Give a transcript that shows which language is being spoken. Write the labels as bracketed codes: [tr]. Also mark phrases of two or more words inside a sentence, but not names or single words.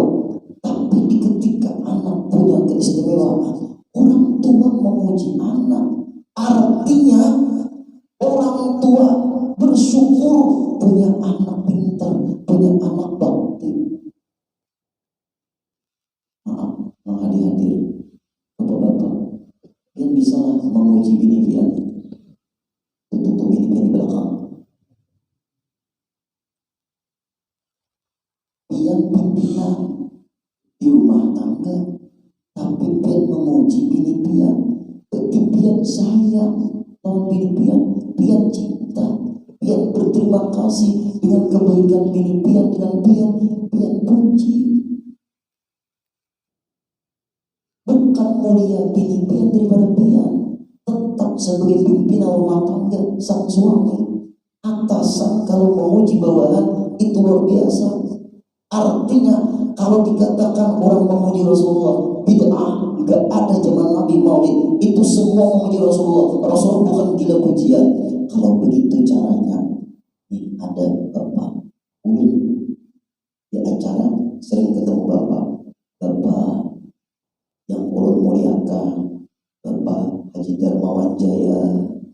[id] Tapi ketika anak punya keistimewaan, orang tua memuji anak, artinya orang tua bersyukur punya anak pintar, punya anak bakti. [bjn] Maaf, hadir bapak-bapak, yang bisa memuji bini pian, tutup bini pian di belakang. Pian pimpinan di rumah tangga, tapi pian memuji bini pian, berarti pian sayang lawan bini pian, pian cinta. Pian berterima kasih dengan kebaikan bini pian dengan pian puji. Bukan mulia bini pian daripada pian, tetap sebagai pimpinan rumah tangga sang suami. [id] Atasan kalau memuji bawahan itu luar biasa. Artinya kalau dikatakan orang memuji Rasulullah bid'ah, nggak ada zaman Nabi Maulid. Itu semua memuji Rasulullah. Rasulullah bukan gila pujian. Kalau begitu caranya, nih ada Bapak Ulun di acara sering ketemu Bapak yang ulun muliakan, Bapak Haji Darmawan Jaya.